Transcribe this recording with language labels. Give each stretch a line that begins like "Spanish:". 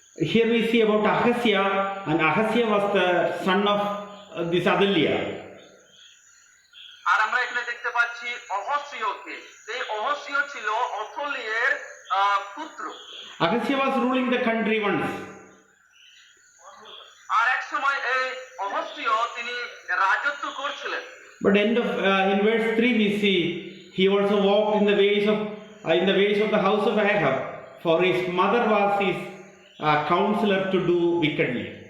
English: Here we see about Ahaziah, and Ahaziah was the son of this Athaliah.
Bangla: আর আমরা এখানে দেখতে পাচ্ছি অহসীয়কে। এই অহসীয় ছিল অথলিয়ের পুত্র।
English: Agastya was ruling the country once.
Bangla: আর এক সময় এই অহস্য তিনি রাজত্ব করছিলেন।
English: But in verse 3 we see he also walked in the ways of the house of Ahab, for his mother was his counselor to do wickedly.